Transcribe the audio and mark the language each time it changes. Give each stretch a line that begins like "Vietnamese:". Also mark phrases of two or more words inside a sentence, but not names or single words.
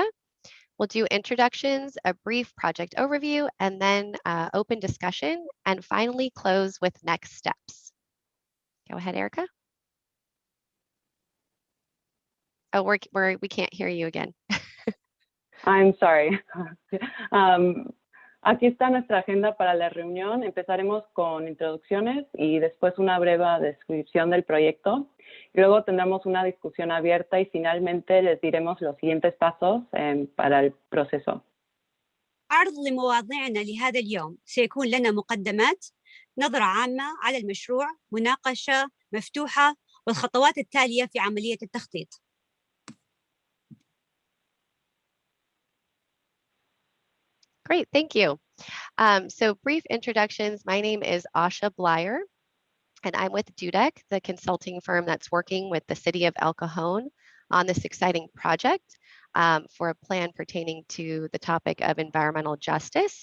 English: We'll do introductions, a brief project overview, and then open discussion, and finally close with next steps. Go ahead, Erica. Oh, we can't hear you again. I'm sorry.
Spanish: Aquí está nuestra agenda para la reunión. Empezaremos con introducciones y después una breve descripción del proyecto. Luego tendremos una discusión abierta y finalmente les diremos los siguientes pasos para el proceso.
Arabic: عرض لمواضيعنا لهذا اليوم سيكون لنا مقدمات، نظرة عامة على المشروع، مناقشة مفتوحة والخطوات التالية في عملية التخطيط.
English: Great, thank you. So brief introductions. My name is Asha Blyer, and I'm with Dudek, the consulting firm that's working with the city of El Cajon on this exciting project for a plan pertaining to the topic of environmental justice.